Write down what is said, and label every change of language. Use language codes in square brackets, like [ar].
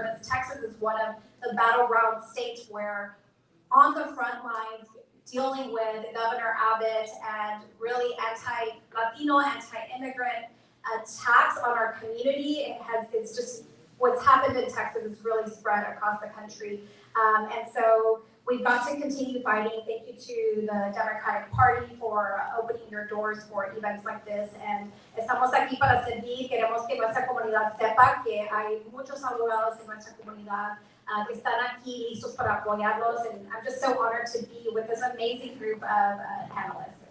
[en] And Texas is one of the battleground states where on the front lines, dealing with Governor Abbott and really anti-Latino, anti-immigrant attacks on our community, it's just, what's happened in Texas is really spread across the country. And so we've got to continue fighting. Thank you to the Democratic Party for opening your doors for events like this. [es] And estamos aquí para servir. Queremos que nuestra comunidad sepa que hay muchos abogados en nuestra comunidad que están aquí listos para apoyarlos. [en] And I'm just so honored to be with this amazing group of panelists.